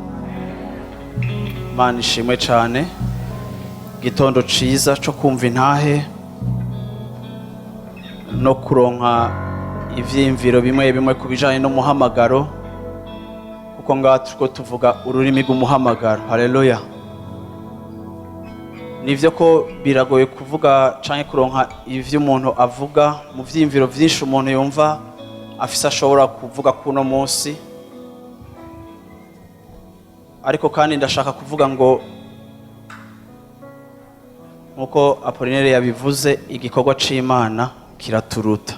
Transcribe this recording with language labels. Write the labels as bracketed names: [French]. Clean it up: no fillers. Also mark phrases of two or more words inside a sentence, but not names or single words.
[Rundi] Imana ishimwe cyane. Gitondo ciza cyo kumva intahe no kuronka ivyimviro bimwe bimwe kubijanye no muhamagaro, kuko ngaha turiko tuvuga ururimi rw'umuhamagaro. Haleluya. Nivyo ko biragoye kuvuga canke kuronka ivyo umuntu avuga mu vyimviro vyinshi umuntu yumva afise ashobora kuvuga kuno munsi, ariko kandi ndashaka kuvuga ngo nkuko Apolinere yabivuze, igikorwa c'Imana kiraturuta.